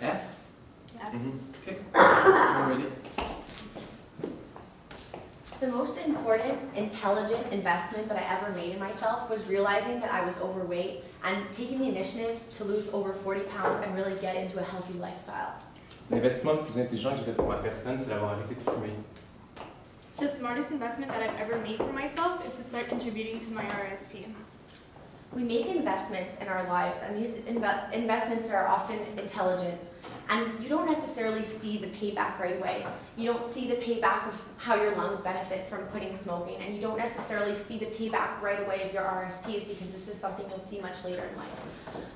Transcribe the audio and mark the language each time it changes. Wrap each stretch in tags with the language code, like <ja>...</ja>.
<en>Yeah. Okay. We're ready. The most important, intelligent investment that I ever made in myself was realizing that I was overweight and taking the initiative to lose over 40 pounds and really get into a healthy lifestyle.</en> <fr>L'investissement le plus intelligent que j'ai fait pour ma personne, c'est d'avoir arrêté de fumer.</fr> <en>The smartest investment that I've ever made for myself is to start contributing to my RSP. We make investments in our lives, and these investments are often intelligent, and you don't necessarily see the payback right away. You don't see the payback of how your lungs benefit from quitting smoking, and you don't necessarily see the payback right away of your RSPs because this is something you'll see much later in life.</en>